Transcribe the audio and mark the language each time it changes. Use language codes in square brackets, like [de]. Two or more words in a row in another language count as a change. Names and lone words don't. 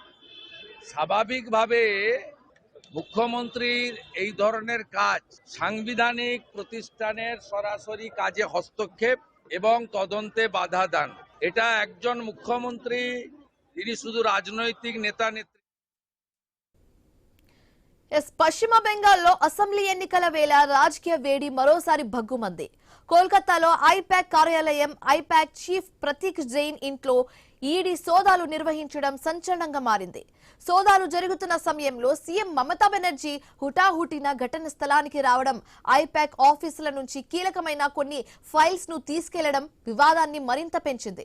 [bn] স্বাভাবিকভাবে মুখ্যমন্ত্রীর এই ধরনের কাজ সাংবিধানিক প্রতিষ্ঠানের সরাসরি কাজে হস্তক্ষেপ এবং তদন্তে বাধা দান। এটা একজন মুখ্যমন্ত্রী, তিনি শুধু রাজনৈতিক নেতা নেত্রী। [te] పశ్చిమ బెంగాల్లో అసెంబ్లీ ఎన్నికల వేళ రాజకీయ వేడి మరోసారి భగ్గుమంది. కోల్కతాలో ఐపాక్ కార్యాలయం, ఐపాక్ చీఫ్ ప్రతీక్ జైన్ ఇంట్లో ఈడీ సోదాలు నిర్వహించడం సంచలనంగా మారింది. సోదాలు జరుగుతున్న సమయంలో సీఎం మమతా బెనర్జీ హుటాహుటిన ఘటన స్థలానికి రావడం, ఐపాక్ ఆఫీసుల నుంచి కీలకమైన కొన్ని ఫైల్స్ ను తీసుకెళ్లడం వివాదాన్ని మరింత పెంచింది.